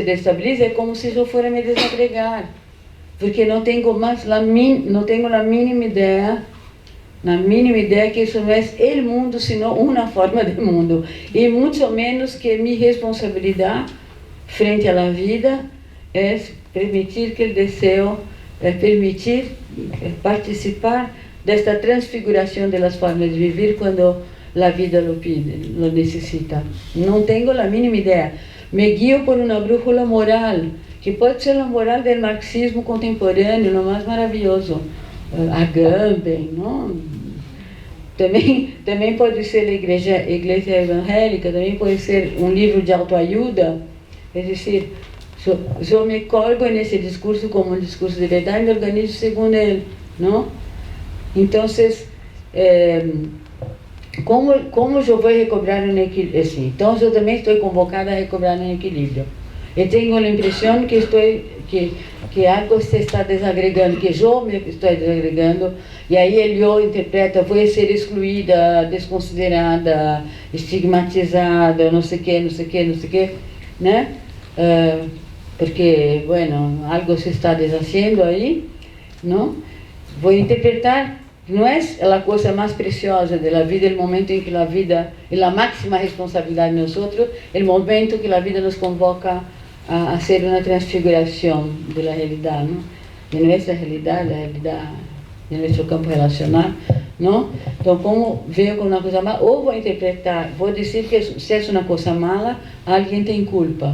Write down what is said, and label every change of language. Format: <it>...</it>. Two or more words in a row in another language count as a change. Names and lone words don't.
<es>destabiliza, es como si yo fuera a me desagregar, porque no tengo más la mínima idea que eso no es el mundo, sino una forma de mundo, y mucho menos que mi responsabilidad frente a la vida es permitir que el deseo, permitir participar de esta transfiguración de las formas de vivir cuando la vida lo pide, lo necesita. No tengo la mínima idea. Me guío por una brújula moral, que puede ser la moral del marxismo contemporáneo, lo más maravilloso. Agamben, ¿no?</es> <pt>Também pode ser a igreja evangélica, também pode ser um livro de autoajuda. É decir, eu me colgo nesse discurso como um discurso de verdade e me organizo segundo ele, não? Então, como eu vou recobrar um equilíbrio? Assim, então, eu também estou convocada a recobrar um equilíbrio. Eu tenho a impressão que algo se está desagregando, que eu me estou desagregando, e aí ele interpreta, vou ser excluída, desconsiderada, estigmatizada, não sei o que, né?</pt> <es>Porque, bueno, algo se está deshaciendo</es> <pt>aí, não? Vou interpretar, não é a coisa mais preciosa da vida, o momento em que a vida, e a máxima responsabilidade de nós, o momento que a vida nos convoca a ser</pt> <es>una transfiguración de la realidad, ¿no? De nuestra realidad, la realidad de nuestro campo relacional, ¿no? Entonces, como veo como una cosa mala, o voy a interpretar, voy a decir que si es una cosa mala, alguien tiene culpa.</es>